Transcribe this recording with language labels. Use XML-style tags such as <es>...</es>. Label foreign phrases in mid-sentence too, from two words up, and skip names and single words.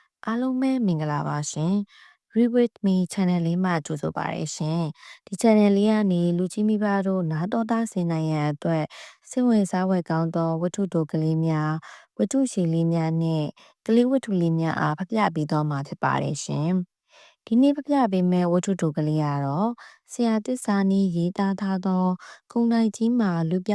<my>အားလုံးပဲမင်္ဂလာပါရှင် Read with me channel လေးမှာကြိုဆိုပါရရှင်ဒီ channel လေးကနေလူကြီးမိဘတို့နားတော်သားဆင်နိုင်ရန်အတွက်စိတ်ဝင်စားဖွယ်ကောင်းသောဝတ္ထုတိုကလေးများဝတ္ထုရှည်လေးများနဲ့ကလေးဝ တ္ထုလေးများအားဖပြပေးသွားမှာဖြစ်ပါတယ်ရှင်ဒီနေ့ဖပြပေးမယ့်ဝတ္ထုတိုကလေးကတော့ဆရာတစ္ဆာနီးရေးသားထားသောကုန်းတိုင်းကြီးမှာလူပြော</my>